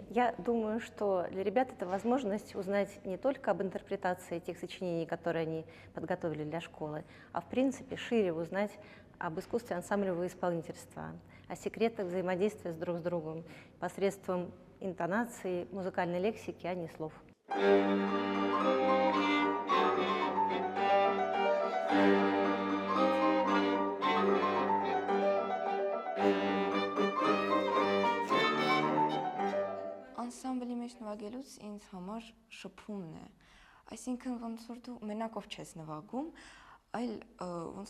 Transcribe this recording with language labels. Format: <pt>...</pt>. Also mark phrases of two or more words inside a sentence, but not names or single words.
<ru>Я думаю, что для ребят это возможность узнать не только об интерпретации тех сочинений, которые они подготовили для школы, а в принципе шире узнать об искусстве ансамблевого исполнительства, о секретах взаимодействия друг с другом посредством интонации, музыкальной лексики, а не слов.</ru> <hy>Անսամբլի մեջ նվագելուց ինձ համար շփումն է, այսինքն ոնց որ դու մենակով չես նվագում, այլ ոնց</hy>